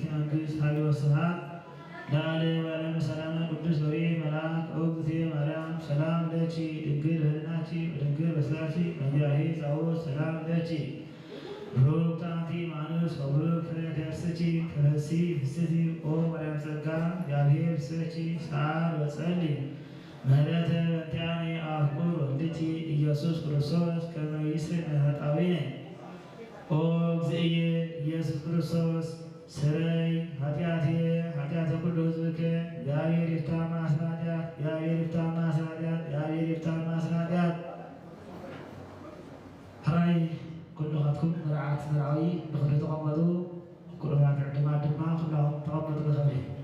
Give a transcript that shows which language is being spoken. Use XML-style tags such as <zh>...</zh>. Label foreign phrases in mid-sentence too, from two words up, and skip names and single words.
<gez>መንግሥት ኃይል ወስብሐት ለዓለመ ዓለም። ሰላም ቅዱስ ገብርኤል መልአክ እግዝእትየ ማርያም ሰላም ለኪ ድንግል በሕሊናኪ ወድንግል በሥጋኪ እግዚአብሔር ጸባኦት ሰላም ለኪ ብሩክት አንቲ እምአንስት ወብሩክ ፍሬ ከርሥኪ ተፈሥሒ ፍስሕቲ ኦ ማርያም ጸጋ እግዚአብሔር ምስሌኪ ሰአል ወጸልይ ምህረተ በእንቲአነ አፍቁር ወልድኪ ኢየሱስ ክርስቶስ ከመ ይስሕቅ ኃጣውኢነ ኦ እግዚእየ ኢየሱስ ክርስቶስ ስረይ ኃጢአትየ ኃጢአተ ኩሉ ሕዝብከ እግዚአብሔር ይፍታ እምአስረ ኃጢአት እግዚአብሔር ይፍታ እምአስረ ኃጢአት እግዚአብሔር ይፍታ እምአስረ ኃጢአት</gez> <ti>ሕራይ ኩልኻትኩም መርዓት መርዓዊ ብክልተ ተቐመጡ ኩሉባት ዕድማት ድማ ኩላኹም ተቐመጡ ብኸብሪ</ti>